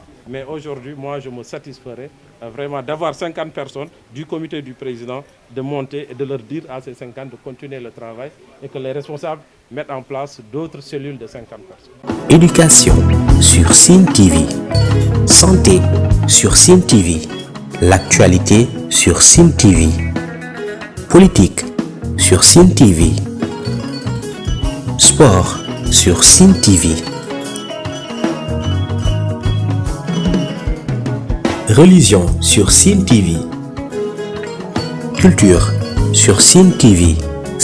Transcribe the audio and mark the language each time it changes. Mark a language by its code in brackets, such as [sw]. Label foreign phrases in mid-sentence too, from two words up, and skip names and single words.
[fr] Mais aujourd'hui, moi, je me satisferai vraiment d'avoir 50 personnes du comité du président, de monter et de leur dire à ces 50 de continuer le travail et que les responsables mettent en place d'autres cellules de 50 personnes. Éducation sur Sen TV. Santé sur Sen TV. L'actualité sur Sen TV. Politique sur Sen TV. Sport sur Sen TV. Religion sur Sen TV. Culture sur Sen TV.